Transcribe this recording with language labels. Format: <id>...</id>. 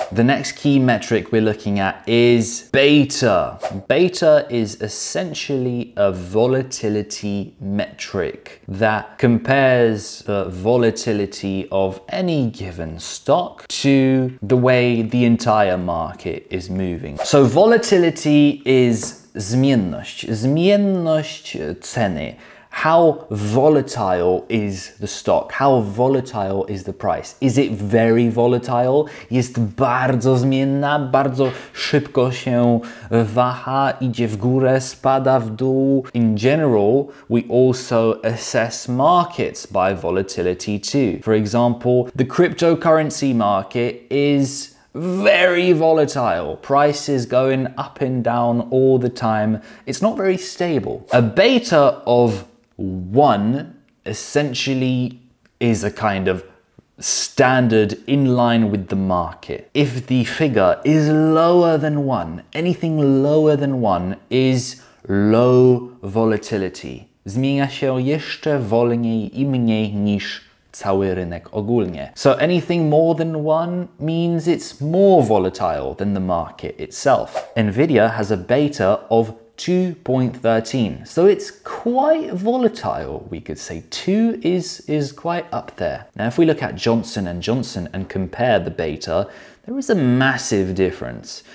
<en>The next key metric we're looking at is beta. Beta is essentially a volatility metric that compares the volatility of any given stock to the way the entire market is moving. So volatility is</en> <pl>zmienność, zmienność ceny.</pl> <en>How volatile is the stock? How volatile is the price? Is it very volatile?</en> <pl>Jest bardzo zmienna, bardzo szybko się waha, idzie w górę, spada w dół.</pl> <en>In general, we also assess markets by volatility too. For example, the cryptocurrency market is very volatile. Prices going up and down all the time. It's not very stable. A beta of 1 essentially is a kind of standard in line with the market. If the figure is lower than 1, anything lower than 1 is low volatility.</en> <pl>Zmienia się jeszcze wolniej i mniej niż cały rynek ogólnie.</pl> <en>So anything more than 1 means it's more volatile than the market itself. Nvidia has a beta of 2.13. So it's quite volatile, we could say. 2 is quite up there. Now, if we look at Johnson & Johnson and compare the beta, there is a massive difference.</en>